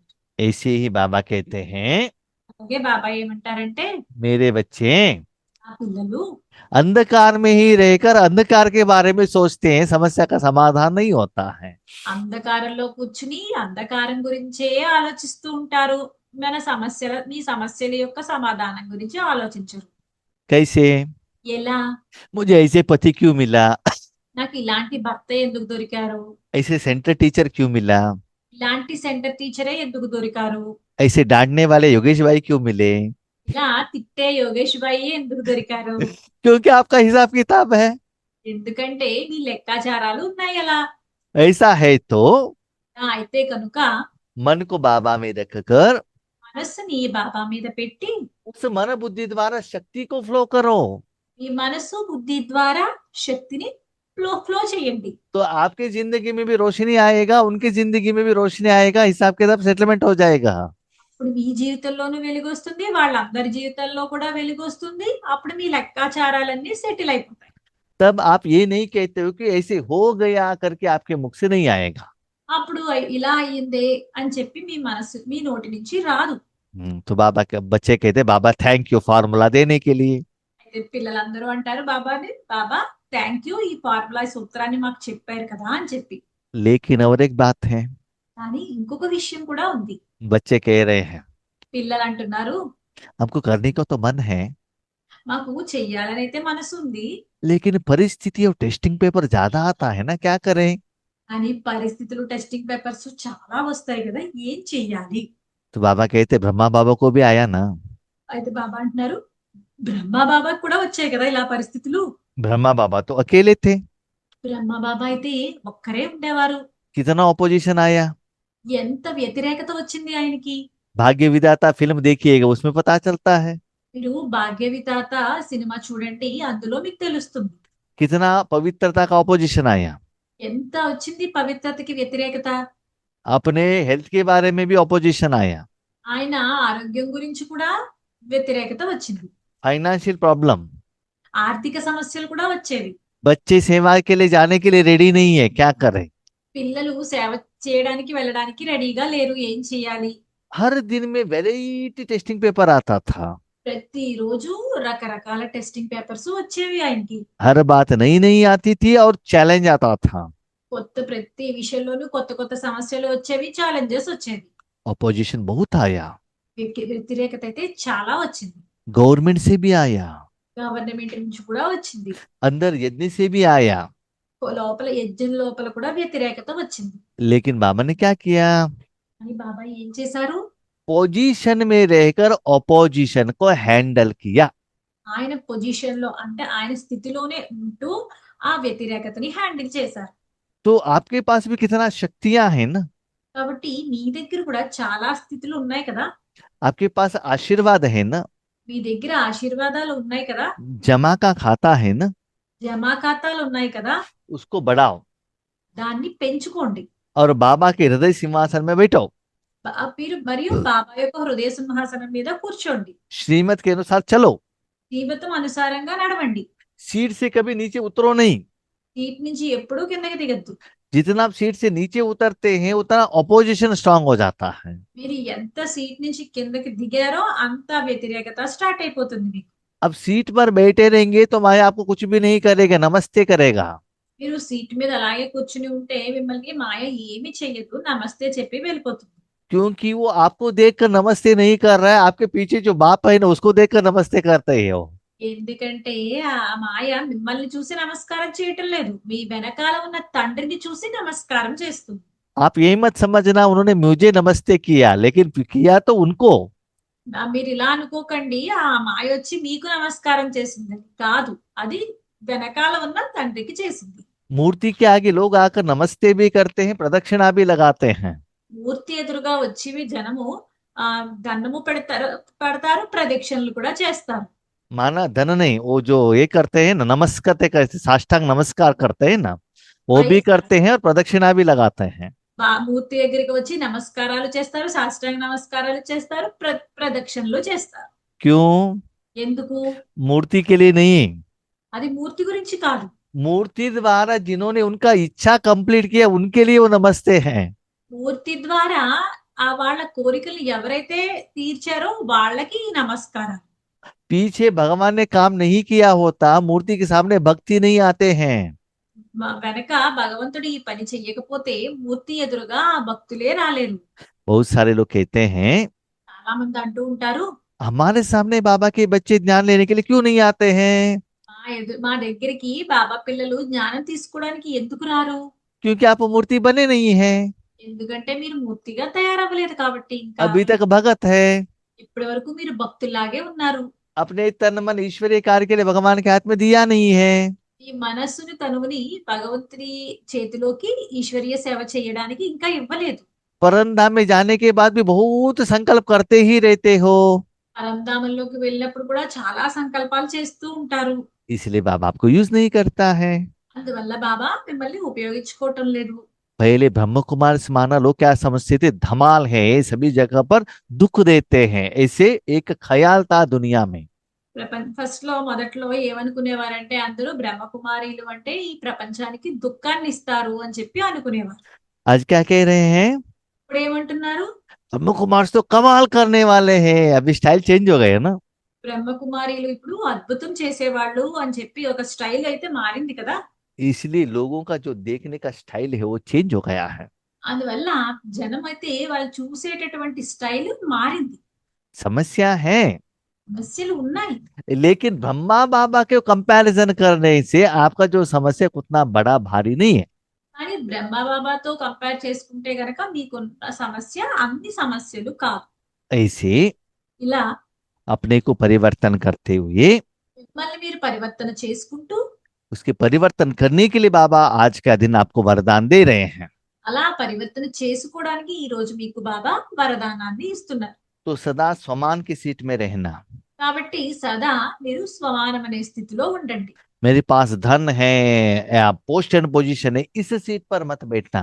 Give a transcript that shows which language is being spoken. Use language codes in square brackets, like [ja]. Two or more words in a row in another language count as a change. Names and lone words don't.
[hi] ऐसे ही बाबा कहते हैं, [te] అలాగే బాబాయ్ ఏమంటారంటే, [hi] मेरे बच्चे [te] ఆ పిల్లలు [hi] अंधकार में ही रहकर अंधकार के बारे में सोचते हैं, समस्या का समाधान नहीं होता है। [te] అంధకారంలో కూర్చుని అంధకారం గురించే ఆలోచిస్తూ ఉంటారు. మీ సమస్యల యొక్క సమాధానం గురించి ఆలోచించరు. [hi] कैसे? [te] ఎలా? [hi] मुझे ऐसे पति क्यों मिला, [te] నాకు ఇలాంటి భర్త ఎందుకు దొరికారు? [hi] ऐसे [en] center teacher [hi] क्यों मिला, [te] ఇలాంటి సెంటర్ టీచరే ఎందుకు దొరికారు? [hi] ऐसे डांटने वाले योगेश भाई क्यों मिले? [te] ఇలా తిట్టే యోగేష్ భాయి ఎందుకు దొరికారు? [hi] क्योंकि आपका हिसाब किताब है। [te] ఎందుకంటే మీ లెక్కాచారాలు ఉన్నాయి అలా. [hi] ऐसा है तो [te] అయితే కనుక [hi] मन को बाबा में रखकर [te] మనస్సుని బాబా మీద పెట్టి [hi] उस मन बुद्धि द्वारा शक्ति को फ्लो करो, [te] మీ మనస్సు బుద్ధి ద్వారా శక్తిని ఫ్లో చేయండి. [hi] तो आपके जिंदगी में भी रोशनी आएगा, उनकी जिंदगी में भी रोशनी आएगा, हिसाब किताब सेटलमेंट हो जाएगा। [te] అప్పుడు మీ జీవితంలోనూ వెలుగొస్తుంది, వాళ్ళందరి జీవితంలో కూడా వెలుగొస్తుంది. అప్పుడు మీ లెక్కాచారాలన్నీ సెటిల్ అయిపోతాయి. [hi] तब आप ये नहीं कहते हो कि ऐसे हो गया करके आपके मुख से नहीं आएगा। [te] అప్పుడు ఇలా అయ్యిందే అని చెప్పి మీ నోటి నుంచి రాదు. [hi] तो बाबा के बच्चे कहते बाबा [en] thank you formula [hi] देने के लिए। [te] అయితే పిల్లలందరూ అంటారు బాబా [en] thank you [te] ఈ ఫార్ములా సూత్రాన్ని మాకు చెప్పారు కదా అని చెప్పి. [hi] लेकिन और एक बात है, [te] కానీ ఇంకొక విషయం కూడా ఉంది. [hi] बच्चे कह रहे हैं [te] పిల్లలు అంటున్నారు, [hi] हमको करने का तो मन है, [te] మాకు చెయ్యాలని అయితే మనసు ఉంది, [hi] लेकिन परिस्थिति और [en] testing paper [hi] ज्यादा आता है ना, क्या करें? [te] కానీ పరిస్థితులు [en] testing papers [te] చాలా వస్తాయి కదా, ఏం చెయ్యాలి? [hi] तो बाबा कहते ब्रह्मा बाबा को भी आया ना। [te] అయితే బాబా అంటున్నారు, బ్రహ్మ బాబాకు కూడా వచ్చాయి కదా ఇలా పరిస్థితులు. [hi] ब्रह्मा बाबा तो अकेले थे, [te] బ్రహ్మ బాబా అయితే ఒక్కరే ఉండేవారు. [hi] कितना ऑपोजिशन आया। [te] ఎంత వ్యతిరేకత వచ్చింది ఆయనకి. [hi] भाग्य विधाता फिल्म देखिएगा, उसमें पता चलता है [te] మీరు భాగ్య విధాత సినిమా చూడండి, అందులో మీకు తెలుస్తుంది [hi] कितना पवित्रता का ऑपोजिशन आया। [te] ఎంత వచ్చింది పవిత్రతకి వ్యతిరేకత. [hi] अपने हेल्थ के बारे में भी ऑपोजिशन आया, [te] ఆయన ఆరోగ్యం గురించి కూడా వ్యతిరేకత వచ్చింది. [en] financial problem, [te] ఆర్థిక సమస్యలు కూడా వచ్చేవి. [hi] बच्चे सेवा के लिए जाने के लिए रेडी नहीं है, क्या करें? [te] పిల్లలు సేవ చేయడానికి వెళ్ళడానికి రెడీగా లేరు, ఏం చేయాలి? [hi] हर दिन में [en] variety testing paper [hi] आता था, [te] ప్రతిరోజు రకరకాల [en] testing papers [te] వచ్చేవి ఆయనకి. [hi] हर बात नई नई आती थी और चैलेंज आता था, [te] ప్రతి విషయంలోనూ కొత్త కొత్త సమస్యలు వచ్చేవి, ఛాలెంజెస్ వచ్చేవి. [hi] ऑपोजिशन बहुत आया, [te] వ్యతిరేకత అయితే చాలా వచ్చింది. [hi] गवर्नमेंट से भी आया, [te] గవర్నమెంట్ నుంచి కూడా వచ్చింది, [hi] अंदर यज्ञ से भी आया। [te] లోపల యజ్ఞం లోపల కూడా వ్యతిరేకత వచ్చింది. [hi] लेकिन बाबा ने क्या किया? [te] అని బాబా ఏం చేశారు? [hi] पोजीशन में रहकर ऑपोजिशन को हैंडल किया। [te] ఆయన పొజిషన్ లో అంటే ఆయన స్థితిలోనే ఉంటూ ఆ వ్యతిరేకతని హ్యాండిల్ చేశారు. [hi] तो आपके पास भी कितना शक्तियां हैं ना, [te] కాబట్టి మీ దగ్గర కూడా చాలా స్థితులు ఉన్నాయి కదా, [hi] आपके पास आशीर्वाद है ना, [te] మీ దగ్గర ఆశీర్వాదాలు ఉన్నాయి కదా, [hi] जमा का खाता है ना, [te] జమా ఖాతాలు ఉన్నాయి కదా, [hi] उसको बढ़ाओ [te] దాన్ని పెంచుకోండి. [hi] और बाबा के हृदय सिंहासन में बैठो, [te] మీరు మరియు బాబా యొక్క హృదయ సింహాసనం మీద కూర్చోండి. [hi] श्रीमत के अनुसार चलो, [te] జీవితం అనుసారంగా నడవండి. [hi] सीट से कभी नीचे उतरो नहीं, [te] సీట్ నుంచి ఎప్పుడూ కిందకి దిగద్దు. [hi] जितना आप सीट से नीचे उतरते हैं उतना [en] opposition strong [hi] हो जाता है। [te] మీరు ఎంత సీట్ నుంచి కిందకి దిగారో అంత వ్యతిరేకత స్టార్ట్ అయిపోతుంది మీకు. [hi] अब सीट पर बैठे रहेंगे तो माया आपको कुछ भी नहीं करेगा, नमस्ते करेगा। [te] మీరు సీట్ మీద అలాగే కూర్చుని ఉంటే మిమ్మల్ని మాయ ఏమీ చెయ్యదు, నమస్తే చెప్పి వెళ్ళిపోతుంది. [hi] क्योंकि वो आपको देखकर नमस्ते नहीं कर रहा है, आपके पीछे जो बाप है ना उसको देखकर नमस्ते करते हैं वो। [te] ఎందుకంటే ఆ మాయ మిమ్మల్ని చూసి నమస్కారం చేయటం లేదు, మీ వెనకాల ఉన్న తండ్రిని చూసి నమస్కారం చేస్తుంది. [hi] आप यही मत समझना उन्होंने मुझे नमस्ते किया, लेकिन किया तो उनको। [te] మీరు ఇలా అనుకోకండి ఆ మాయ వచ్చి మీకు నమస్కారం చేసిందని కాదు, అది వెనకాల ఉన్న తండ్రికి చేసింది. [hi] मूर्ति के आगे लोग आकर नमस्ते भी करते हैं, प्रदक्षिणा भी लगाते हैं। [te] మూర్తి ఎదురుగా వచ్చి జనము ఆ దండము పెడతారు, ప్రదక్షిణలు కూడా చేస్తారు. [hi] माना धन नहीं, वो जो ये करते हैं ना, नमस्कार करते, साष्टांग नमस्कार करते हैं ना, वो भी करते हैं और प्रदक्षिणा भी लगाते हैं। [te] మూర్తి దగ్గరికి వచ్చి నమస్కారాలు చేస్తారు, సాష్టాంగ నమస్కారాలు చేస్తారు, ప్రదక్షిణలు చేస్తారు. [hi] क्यों? [te] ఎందుకు? [hi] मूर्ति के लिए नहीं, [te] అది మూర్తి గురించి కాదు, [hi] मूर्ति द्वारा जिन्होंने उनका इच्छा कंप्लीट किया उनके लिए वो नमस्ते हैं। [te] మూర్తి ద్వారా ఆ వాళ్ళ కోరికలు ఎవరైతే తీర్చారో వాళ్ళకి ఈ నమస్కారం. [hi] पीछे भगवान ने काम नहीं किया होता, मूर्ति के सामने भक्ति नहीं आते हैं। [te] వెనక భగవంతుడు ఈ పని చెయ్యకపోతే మూర్తి ఎదురుగా భక్తులే రాలేరు. [hi] बहुत सारे लोग कहते हैं [te] చాలా మంది అంటూ ఉంటారు, [hi] हमारे सामने बाबा के बच्चे ज्ञान लेने के लिए क्यों नहीं आते हैं? [te] మా దగ్గరికి బాబా పిల్లలు జ్ఞానం తీసుకోవడానికి ఎందుకు రారు? [hi] क्योंकि आप मूर्ति बने नहीं हैं, [te] ఎందుకంటే మీరు మూర్తిగా తయారవ్వలేదు కాబట్టి. ఇంకా [hi] अभी तक भगत है। [te] ఇప్పటి వరకు మీరు భక్తుల్లాగే ఉన్నారు. [hi] अपने तन मन ईश्वरीय कार्य के लिए भगवान के हाथ में दिया नहीं है। [te] ఈ మనస్సుని తనువుని భగవంతుని చేతిలోకి ఈశ్వరీయ సేవ చేయడానికి ఇంకా ఇవ్వలేదు. [hi] परम धाम में जाने के बाद भी बहुत संकल्प करते ही रहते हो, [te] పరంధామంలోకి వెళ్ళినప్పుడు కూడా చాలా సంకల్పాలు చేస్తూ ఉంటారు. [hi] इसलिए बाबा आपको यूज नहीं करता है। [te] అందువల్ల బాబా మిమ్మల్ని ఉపయోగించుకోవటం లేదు. [hi] पहले ब्रह्म कुमार समाना लोग क्या समझते थे, धमाल है, सभी जगह पर दुख देते हैं, ऐसे एक ख्याल था दुनिया में। [te] ఫస్ట్ లో మొదట్లో ఏమనుకునేవారంటే అందరూ బ్రహ్మకుమారీలు అంటే ఈ ప్రపంచానికి దుఃఖాన్ని ఇస్తారు అని చెప్పి అనుకునేవారు. [hi] आज क्या कह रहे हैं, [te] ఇప్పుడు ఏమంటున్నారు? [hi] ब्रह्म कुमार तो कमाल करने वाले हैं। अभी [en] style change [hi] हो गए ना। [te] బ్రహ్మకుమారీలు ఇప్పుడు అద్భుతం చేసేవాళ్ళు అని చెప్పి ఒక స్టైల్ అయితే మారింది కదా. [hi] इसलिए लोगों का जो देखने का स्टाइल है वो चेंज हो गया है। [te] అందువల్ల జనం అయితే వాళ్ళు చూసేటటువంటి స్టైల్ మారింది. [hi] समस्या है, [te] సమస్యలు ఉన్నాయి. [hi] लेकिन ब्रह्मा बाबा के कंपैरिजन करने से आपका जो समस्या उतना बड़ा भारी नहीं है। [te] కానీ బ్రహ్మ బాబాతో కంపేర్ చేసుకుంటే గనక మీకున్న సమస్య అన్ని సమస్యలు కాదు. [hi] ऐसे [te] ఇలా [hi] अपने को परिवर्तन करते हुए, [te] మిమ్మల్ని మీరు పరివర్తన చేసుకుంటూ [hi] उसके परिवर्तन करने के लिए बाबा आज का दिन आपको वरदान दे रहे हैं। [te] అలా పరివర్తన చేసుకోవడానికి ఈ రోజు మీకు బాబా వరదానాన్ని ఇస్తున్నారు. [hi] तो सदा स्वमान की सीट में रहना। [te] కాబట్టి సదా మీరు స్వమానమనే స్థితిలో ఉండండి. [hi] मेरे पास धन है या [en] post and position [hi] है, इस सीट पर मत बैठना।